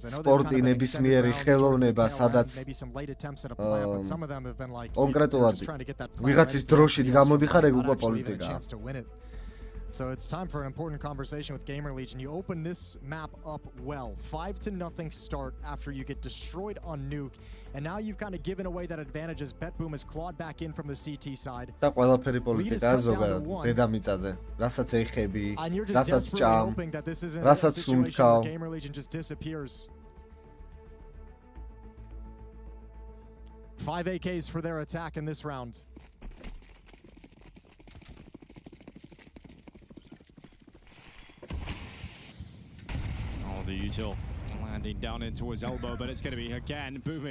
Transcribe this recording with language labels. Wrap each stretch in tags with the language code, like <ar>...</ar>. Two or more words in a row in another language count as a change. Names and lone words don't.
<en>I know they've kind of extended rounds, maybe some late attempts at a plant, but some of them have been like just trying to get that plant ready, a chance to win it. So it's time for an important conversation with GamerLegion. You open this map up well, 5-0 start after you get destroyed on Nuke, and now you've kind of given away that advantage as BetBoom has clawed back in from the CT side.</en> <ka>და ყველაფერი პოლიტიკა ზოგადად დედამიწაზე, რასაც ეხები, რასაც ჭამ, რასაც სუნთქავ.</ka> <en>GamerLegion just disappears. 5 AKs for their attack in this round. The util landing down into his elbow, but it's going to be again Boomich.</en>